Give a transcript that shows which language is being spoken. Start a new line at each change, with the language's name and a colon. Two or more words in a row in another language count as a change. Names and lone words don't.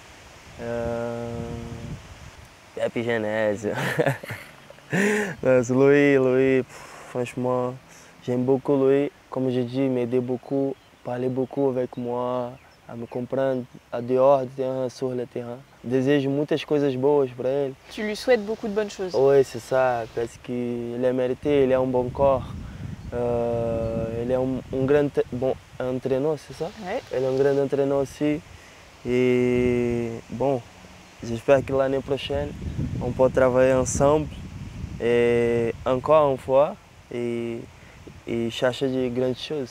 French: Pepe Genèse. Louis, franchement, j'aime beaucoup Louis. Comme je dis, il m'aidait beaucoup, parlait beaucoup avec moi, a me comprendre à dehors du terrain, sur le terrain.
Portuguese: Desejo muitas coisas boas para ele.
French: Tu lui souhaites beaucoup de bonnes choses. Oui, c'est ça, parce qu'il est mérité, il a un bon corps. Il est un grand bon entraîneur, c'est ça? Ouais. Il est un grand entraîneur aussi. Et bon, j'espère que l'année prochaine, on peut travailler ensemble et encore une fois et chercher de grandes choses.